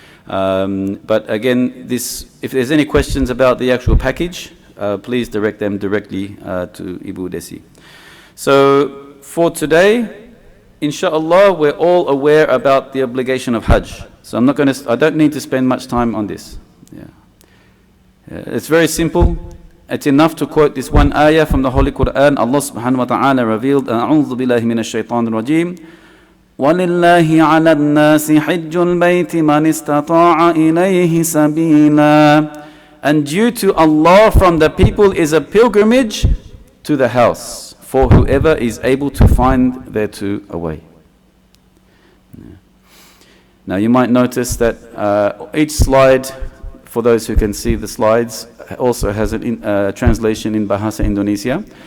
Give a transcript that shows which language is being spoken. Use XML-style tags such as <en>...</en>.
<en>But again, if there's any questions about the actual package, please direct them directly to Ibu Desi. So for today, inshallah, we're all aware about the obligation of Hajj. So I don't need to spend much time on this. It's very simple. It's enough to quote this one ayah from the Holy Quran. Allah subhanahu wa ta'ala revealed,</en> <ar>أعوذ بالله من الشيطان الرجيم وَلِلَّهِ عَلَى النَّاسِ حِجُّ الْبَيْتِ مَنِ اسْتَطَاعَ إِلَيْهِ سَبِيلًا.</ar> <en>And due to Allah from the people is a pilgrimage to the house, for whoever is able to find thereto a way. Now you might notice that each slide, for those who can see the slides, also has a translation in Bahasa Indonesia.</en>